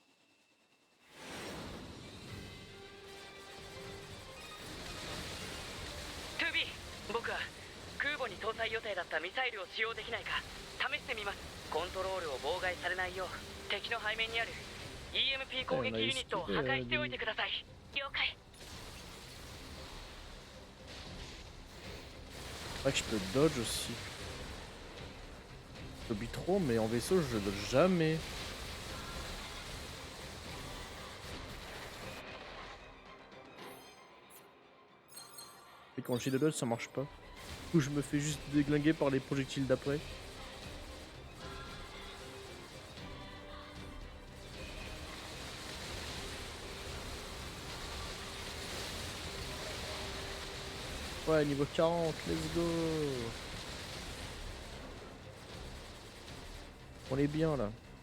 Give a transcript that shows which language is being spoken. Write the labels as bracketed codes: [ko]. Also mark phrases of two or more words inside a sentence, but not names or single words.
[ja] トゥービー、僕は空母に搭載予定だったミサイルを使用できないか試してみます。コントロールを妨害されないよう敵の背面にある EMP 攻撃ユニットを破壊しておいてください。了解。 [fr] C'est vrai que je peux dodge aussi. J'oublie trop, mais en vaisseau, je dodge jamais. Et quand j'ai de dodge, ça marche pas. Du coup, je me fais juste déglinguer par les projectiles d'après. Ouais, niveau 40, [en] let's go. [fr] On est bien là.